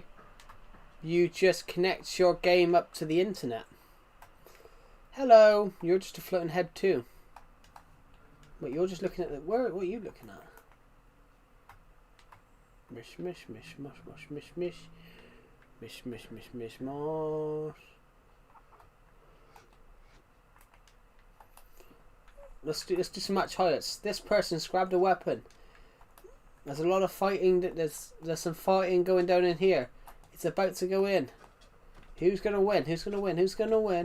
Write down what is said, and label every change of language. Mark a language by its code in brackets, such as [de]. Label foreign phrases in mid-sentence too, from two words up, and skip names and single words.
[en] You just connect your game up to the internet. Hello, you're just a floating head too. But you're just looking at the... What are you looking at? Mish, mish, mish, mush, mush, mish, mish. Mish, mish, mish, mish, mosh. Let's do some match highlights. This person's grabbed a weapon. There's a lot of fighting. There's some fighting going down in here. It's about to go in. Who's gonna win? Who's gonna win? Who's gonna win?